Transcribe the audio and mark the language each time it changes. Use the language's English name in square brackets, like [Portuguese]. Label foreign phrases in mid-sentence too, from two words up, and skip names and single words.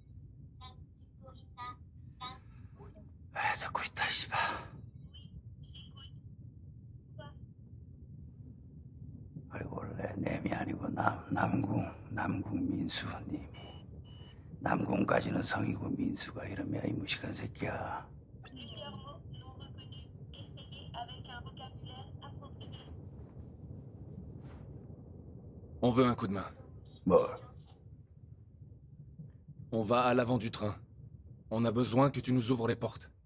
[Korean] 듣고 있다, 씨발. 그리고 원래 nem이 아니고 남궁 민수님이. 남궁까지는 성이고 민수가 이러면 이 무식한 새끼야. [French] On veut un coup de main. [Korean] 뭘? [French] On va à l'avant du train. On a besoin que tu nous ouvres les portes.